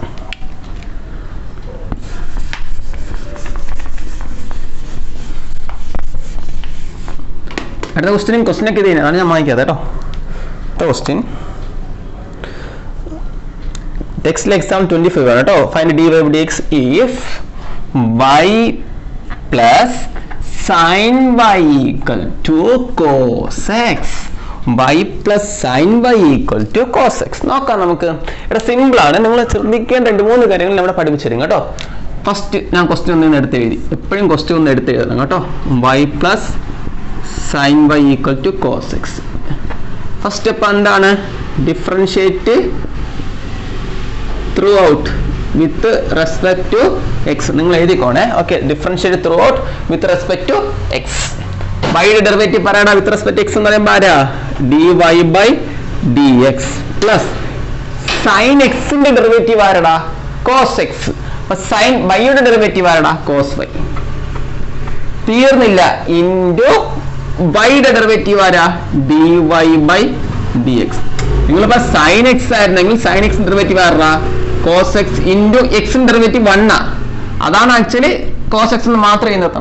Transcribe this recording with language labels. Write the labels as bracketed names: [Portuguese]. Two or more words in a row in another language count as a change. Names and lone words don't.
[English] At the question text exam 25 find dy by dx if y plus sin y equal to cos x y plus sin y equal to cos x. No, it's simple. First question y plus sin y equal to cos x. First step differentiate throughout with respect to x. Okay, differentiate throughout with respect to x. Y derivative with respect to x dy by dx [Malayalam] പ്ലസ് സൈൻ എക്സിന്റെ ഡെറിവേറ്റീവ് ആരടാ കോസ് എക്സ്. അപ്പൊ സൈൻ വൈയുടെ ഡെറിവേറ്റീവ് ആരടാ [English] cos y. [Malayalam] തീർന്നില്ല, ഇൻറ്റു വൈയുടെ ഡെറിവേറ്റീവ് ആരാ [English] d y by d x. [Malayalam] നിങ്ങളിപ്പോ [English] sine x [Malayalam] ആയിരുന്നെങ്കിൽ [English] sine x derivative [Malayalam] ആരാ [English] cos x into [Malayalam] എക്സിന്റെ ഡെറിവേറ്റീവ് 1 അതാണ് ആക്ച്വലി [English] cos x [Malayalam] എന്ന് മാത്രമേ നിർത്തുന്നത്.